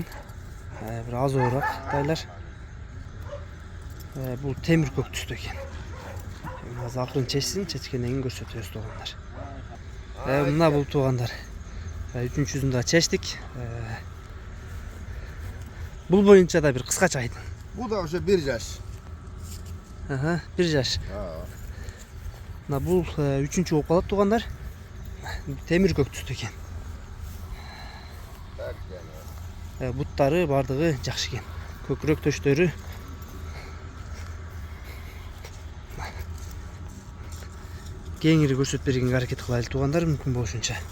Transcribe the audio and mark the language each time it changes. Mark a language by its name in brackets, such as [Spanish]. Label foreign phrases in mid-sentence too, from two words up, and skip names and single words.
[Kyrgyz] Бир азыраак тайлар. Бул темир көк түстө экен. Азыр акырын чечсин, чечкенден кийин көрсөтөбүз туугандар. Мына бул туугандар. 3-чүсүн да чечтик. Бул боюнча да бир кыскача айтың. Бу да уже 1 жаш. 1 жаш. Мына бул 3-чү болуп калат туугандар. Темир көк түстө экен. Буттары бардыгы жакшы экен. Көкүрөк төштөрү кеңири көрсөтүп бергенге аракет кылайлы туугандар, мүмкүн болушунча.